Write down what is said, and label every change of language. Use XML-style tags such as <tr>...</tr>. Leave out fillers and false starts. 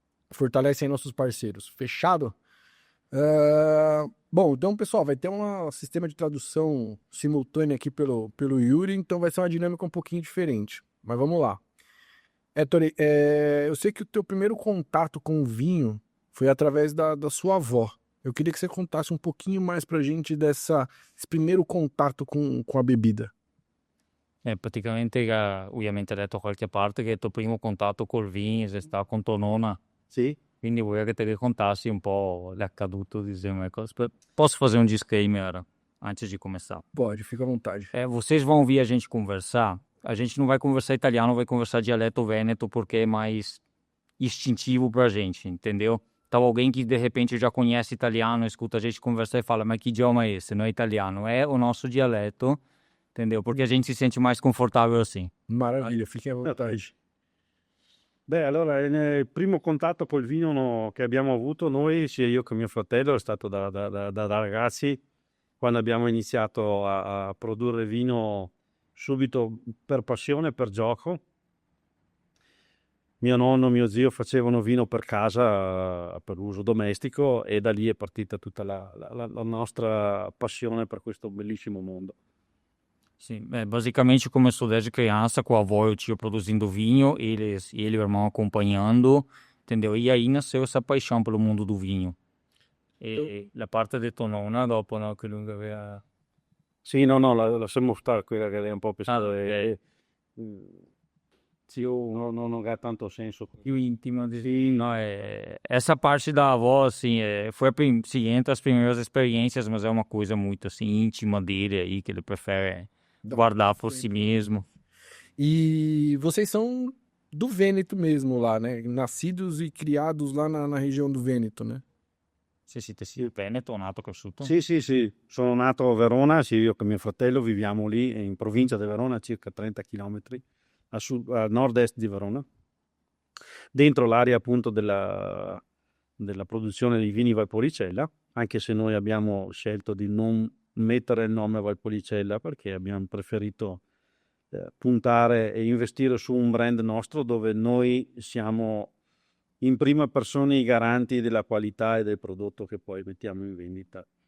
<pt>Fortalece aí nossos parceiros. Fechado? Bom, então, pessoal, vai ter um sistema de tradução simultânea aqui pelo Yuri, então vai ser uma dinâmica um pouquinho diferente. Mas vamos lá. Ettore, eu sei que o teu primeiro contato com o vinho foi através da sua avó. Eu queria que você contasse um pouquinho mais pra gente desse primeiro contato com a bebida.</pt> <it>Praticamente ovviamente ha detto qualche parte che il tuo primo contatto col vino è stato con tua nonna, Sì? quindi vorrei che te raccontassi un po' l'accaduto, diciamo,</it> <pt>Posso fazer um disclaimer antes de começar? Pode, fica à vontade. Vocês vão ouvir a gente conversar, a gente não vai conversar italiano, vai conversar dialeto vêneto porque é mais instintivo pra gente, entendeu? Então alguém que de repente já conhece italiano, escuta a gente conversar e fala, mas que idioma é esse? Não é italiano, é o nosso dialeto, entendeu? Porque a gente se sente mais confortável assim. Maravilha, fiquem à vontade.</pt> <it>Beh, allora il primo contatto col vino che abbiamo avuto noi, sia io che mio fratello, è stato da ragazzi, quando abbiamo iniziato a produrre vino subito per passione, per gioco. Mio nonno, mio zio facevano vino per casa, per uso domestico, e da lì è partita tutta la nostra passione per questo bellissimo mondo.</it> <pt>Sim, basicamente começou desde criança com a avó e o tio produzindo vinho, ele e o irmão acompanhando, entendeu? E aí nasceu essa paixão pelo mundo do vinho.</pt> <it>E la parte di tua nonna dopo, no, che lui aveva... Sì, no, lasciamo stare quella che è un po' pesata. ok. Sì, non ha tanto senso. Più intima,</it> <pt>no, essa parte da avó, assim, foi sim, entre as primeiras experiências, mas é uma coisa muito, assim, íntima dele aí, que ele prefere guardar por si mesmo. E vocês são do Vêneto mesmo lá, né? Nascidos e criados lá na região do Vêneto, né?</pt> <it>Se siete sì, Veneto, nato e cresciuto? Sì. Sono nato a Verona, sia io che mio fratello viviamo lì, in provincia di Verona, circa 30 km a nord-est di Verona, dentro l'area appunto della produzione di vini Valpolicella, anche se noi abbiamo scelto di non mettere il nome Valpolicella perché abbiamo preferito puntare e investire su un brand nostro dove noi siamo in prima persona i garanti della qualità e del prodotto che poi mettiamo in vendita.</it>